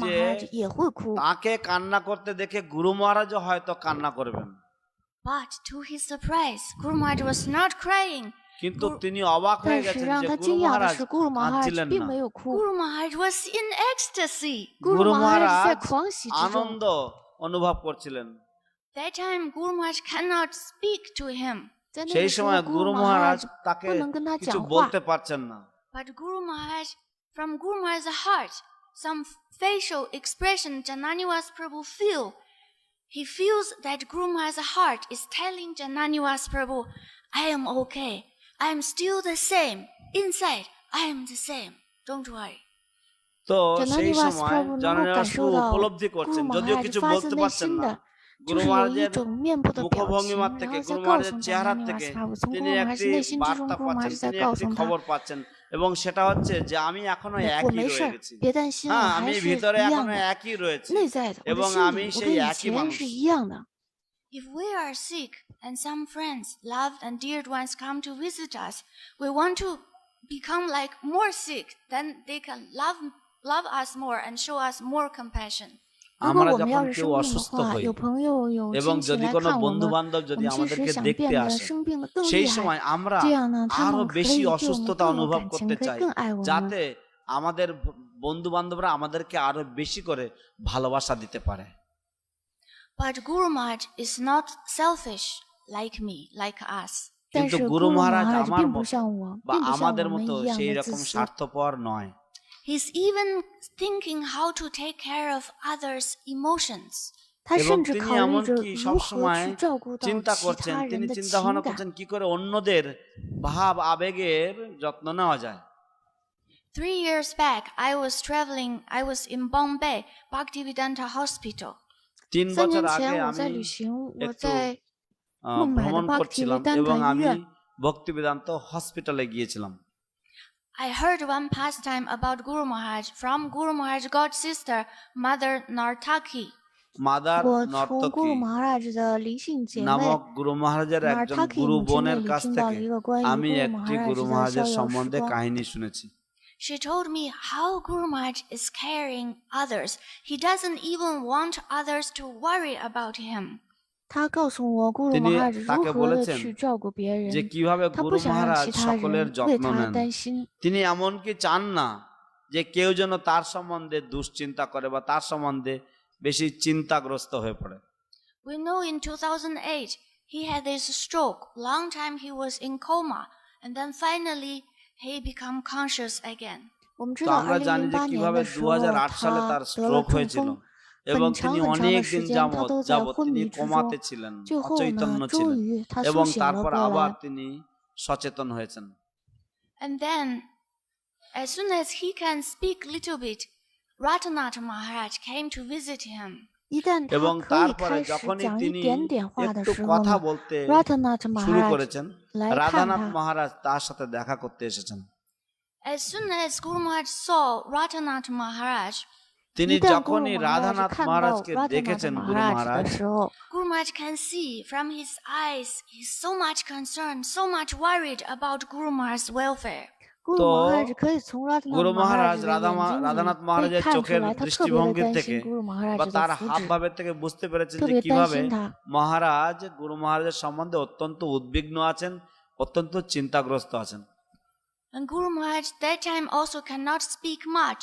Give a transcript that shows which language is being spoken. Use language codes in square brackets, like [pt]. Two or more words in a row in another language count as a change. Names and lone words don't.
[bn] যে [zh] Maharaj 也会哭。 [bn] তাকে কান্না করতে দেখে গুরু মহারাজও হয়তো কান্না করবেন [en] But to his surprise, Guru Maharaj was not crying. [bn] কিন্তু তিনি অবাক হয়ে [zh] 但是 [bn] গেছেন [zh] 让 [bn] যে [zh] 他 [bn] গুরু [zh] 惊讶的 [bn] মহারাজ [zh] 是，Guru Maharaj [bn] কাঁদছিলেন [zh] 并 [bn] না [zh] 没有哭 [en] Guru Maharaj was in ecstasy. [zh] ，Guru [bn] গুরু [zh] Maharaj 在 [bn] মহারাজ [zh] 狂喜之中。 [bn] আনন্দ অনুভব করছিলেন [en] That time, Guru Maharaj cannot speak to him. [zh] 在那 [bn] সেই [zh] 个时候 [bn] সময় [zh] ，Guru [bn] গুরু মহারাজ [zh] Maharaj [bn] তাকে [zh] 不能跟他 [bn] কিছু [zh] 讲话， [bn] বলতে পারছেন না [en] But from Guru Maharaj's heart, some facial expression Jananiwas Prabhu feel. He feels that Guru Maharaj's heart is telling Jananiwas Prabhu, I am okay. I am still the same. Inside, I am the same. Don't worry. [bn] তো সেই [zh] Jananiwas [bn] সময় [zh] Prabhu 能够 [bn] জননিবাস [zh] 感 [bn] প্রভু [zh] 受到 [bn] উপলব্ধি [zh] ，Guru [bn] করছেন যদিও [zh] Maharaj [bn] কিছু [zh] 发 [bn] বলতে [zh] 自内 [bn] পারছেন [zh] 心 [bn] না [zh] 的，就 [bn] গুরু [zh] 是有一 [bn] মহারাজের [zh] 种面部的表情， [bn] মুখভঙ্গিমার [zh] 然 [bn] থেকে [zh] 后再 [bn] গুরু [zh] 告 [bn] মহারাজের [zh] 诉 [bn] চেহারা [zh] Jananiwas [bn] থেকে [zh] Prabhu，从 [bn] তিনি [zh] Guru Maharaj [bn] একটি [zh] 内心之 [bn] বার্তা [zh] 中，Guru [bn] পাচ্ছেন [zh] Maharaj 在 [bn] তিনি [zh] 告 [bn] একটি [zh] 诉他 [bn] খবর পাচ্ছেন এবং সেটা হচ্ছে যে আমি এখনো：“ [zh] 我 [bn] একই [zh] 没 [bn] রয়ে [zh] 事儿， [bn] গেছি [zh] 别担心，我 [bn] হ্যাঁ [zh] 还 [bn] আমি [zh] 是 [bn] ভিতরে [zh] 一样 [bn] এখনো [zh] 的， [bn] একই রয়েছে [zh] 内在的，我 [bn] এবং [zh] 的心 [bn] আমি [zh] 里，我 [bn] সেই [zh] 跟以 [bn] একই [zh] 前 [bn] মানুষ [zh] 是一样的。 [en] If we are sick and some friends, loved and dear ones come to visit us, we want to become like more sick, then they can love us more and show us more compassion. [zh] 如果 [bn] আমরা [zh] 我们 [bn] যখন [zh] 要是 [bn] কেউ [zh] 生病的 [bn] অসুস্থ [zh] 话， [bn] হই [zh] 有朋友有 [bn] এবং [zh] 亲戚 [bn] যদি [zh] 来 [bn] কোনো [zh] 看我 [bn] বন্ধু [zh] 们， [bn] বান্ধব [zh] 我 [bn] যদি [zh] 们其实 [bn] আমাদেরকে [zh] 想 [bn] দেখতে [zh] 变得 [bn] আসে [zh] 生病的更 [bn] সেই [zh] 厉害， [bn] সময় আমরা [zh] 这样呢，他 [bn] আরো [zh] 们可 [bn] বেশি [zh] 以对我们 [bn] অসুস্থতা [zh] 更有 [bn] অনুভব [zh] 感 [bn] করতে [zh] 情，可以 [bn] চাই [zh] 更爱我们。 [bn] যাতে আমাদের বন্ধু বান্ধবরা আমাদেরকে আরো বেশি করে ভালোবাসা দিতে পারে। [en] But Guru Maharaj is not selfish like me, like us. [zh] 但 [bn] কিন্তু [zh] 是 [bn] গুরু [zh] 咕噜 [bn] মহারাজ [zh] 马哈 [bn] আমার [zh] 并不 [bn] মতো [zh] 像我， [bn] বা [zh] 并不像 [bn] আমাদের [zh] 我们 [bn] মতো [zh] 一样 [bn] সেই [zh] 的 [bn] রকম [zh] 自私。 [bn] স্বার্থপর নয়। [en] He's even thinking how to take care of others' emotions. [zh] 他 [bn] এবং [zh] 甚至 [bn] তিনি [zh] 考虑着 [bn] এমনকি [zh] 如 [bn] সব [zh] 何 [bn] সময় [zh] 去照顾到 [bn] চিন্তা [zh] 其 [bn] করছেন [zh] 他 [bn] তিনি [zh] 人的 [bn] চিন্তা [zh] 情 [bn] ভাবনা [zh] 感。 [bn] করছেন কি করে অন্যদের ভাব আবেগের যত্ন নেওয়া যায়। [en] 3 years back, I was in Bombay, Bhaktivedanta Hospital. [zh] 3 [bn] 3 বছর [zh] 年 [bn] আগে [zh] 前我 [bn] আমি [zh] 在旅行，我 [bn] একটু [zh] 在孟买的 [bn] ভ্রমণ করছিলাম এবং [zh] Bhaktivedanta 医 [bn] আমি [zh] 院， [bn] ভক্তিবেদান্ত হসপিটালে গিয়েছিলাম। [en] I heard one pastime about Guru Maharaj from Guru Maharaj's god sister, Mother Nartaki. [bn] মাদার [zh] 我从 [bn] নর্তকী [zh] 咕噜马哈拉的灵性姐妹 [bn] নামক গুরু মহারাজের একজন নার্তাকি গুরু [zh] 母亲那 [bn] বোনের [zh] 里 [bn] কাছ [zh] 听到了 [bn] থেকে [zh] 一个关于 [bn] আমি [zh] 咕噜 [bn] একটি [zh] 马哈 [bn] গুরু [zh] 的 [bn] মহারাজের [zh] 逍遥时 [bn] সম্বন্ধে [zh] 光。 [bn] কাহিনী শুনেছি। [en] She told me how Guru Maharaj is caring others. He doesn't even want others to worry about him. [zh] 他告诉我咕噜 [bn] তিনি [zh] 马哈如 [bn] তাকে [zh] 何的 [bn] বলেছেন [zh] 去照顾别 [bn] যে [zh] 人， [bn] কিভাবে [zh] 他 [bn] গুরু [zh] 不想让 [bn] মহারাজ [zh] 其他 [bn] সকলের [zh] 人为 [bn] যত্ন [zh] 他 [bn] নেন। [zh] 担心。 [bn] তিনি এমনকি চান না যে কেউ যেন তার সম্বন্ধে দুশ্চিন্তা করে বা তার সম্বন্ধে বেশি চিন্তাগ্রস্ত হয়ে পড়ে। [en] We know in 2008 he had this stroke. Long time he was in coma, and then finally he became conscious again. [zh] 我们知 [bn] তো [zh] 道 [bn] আমরা জানি যে [zh] 2008年 [bn] কিভাবে [zh] 的时候 [bn] 2008 সালে [zh] 他 [bn] তার [zh] 得了 [bn] স্ট্রোক [zh] 中 [bn] হয়েছিল [zh] 风， [bn] এবং [zh] 很长 [bn] তিনি [zh] 很长 [bn] অনেক [zh] 的 [bn] দিন [zh] 时间他 [bn] যাবৎ [zh] 都在 [bn] যাবৎ [zh] 昏 [bn] তিনি [zh] 迷之 [bn] কোমাতে [zh] 中， [bn] ছিলেন [zh] 最后 [bn] অচৈতন্য [zh] 呢， [bn] ছিলেন [zh] 终于他 [bn] এবং [zh] 苏醒了 [bn] তারপর [zh] 过 [bn] আবার [zh] 来。 [bn] তিনি সচেতন হয়েছেন। [en] And then, as soon as he can speak little bit, Ratanath Maharaj came to visit him. [zh] 一旦 [bn] এবং [zh] 他可以 [bn] তারপরে [zh] 开始 [bn] যখনই [zh] 讲一 [bn] তিনি [zh] 点点话的 [bn] একটু [zh] 时候 [bn] কথা [zh] 呢 [bn] বলতে [zh] ，Ratanath [bn] শুরু [zh] Maharaj [bn] করেছেন [zh] 来看 [bn] রাধানাথ [zh] 他。 [bn] মহারাজ তার সাথে দেখা করতে এসেছেন। [en] As soon as Guru Maharaj saw Ratanath Maharaj, [bn] তিনি [zh] 一旦咕噜 [bn] যখনই [zh] 马哈拉 [bn] রাধানাথ [zh] 看到 [bn] মহারাজকে [zh] 拉特纳 [bn] দেখেছেন [zh] 的 [bn] গুরু [zh] 马哈 [bn] মহারাজ [zh] 的时候， [en] Guru Maharaj can see from his eyes he's so much concerned, so much worried about Guru Maharaj's welfare. [zh] 咕噜 [bn] তো [zh] 马哈可以从拉特纳 [bn] গুরু [zh] 马哈 [bn] মহারাজ [zh] 的 [bn] রাধানাথ [zh] 眼睛里 [bn] মহারাজের [zh] 被看出 [bn] চোখের [zh] 来，他特别的 [bn] দৃষ্টিভঙ্গির [zh] 担 [bn] থেকে [zh] 心咕噜马哈 [bn] বা [zh] 的 [bn] তার [zh] 福 [bn] হাব [zh] 祉， [bn] ভাবের থেকে বুঝতে পেরেছেন [zh] 特 [bn] যে [zh] 别担 [bn] কিভাবে [zh] 心他。 [bn] মহারাজ গুরু মহারাজের সম্বন্ধে অত্যন্ত উদ্বিগ্ন আছেন, অত্যন্ত চিন্তাগ্রস্ত আছেন। [en] And Guru Maharaj that time also cannot speak much,